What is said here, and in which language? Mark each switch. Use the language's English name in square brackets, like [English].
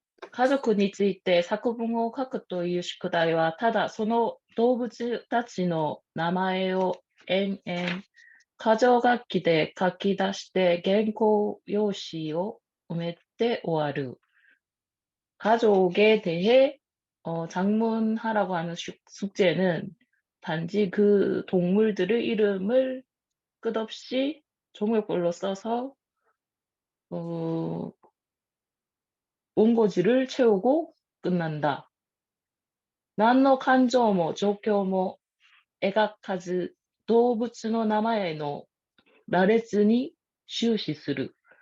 [Japanese] 家族について作文を書くという宿題は、ただその動物たちの名前を延々箇条書きで書き出して原稿用紙を埋めて終わる. [Korean] 가족에 대해 장문하라고 하는 숙제는 단지 그 동물들의 이름을 끝없이 종류별로 써서 원고지를 채우고 끝난다. [Japanese] 何の感情も状況も描かず動物の名前の羅列に終始する.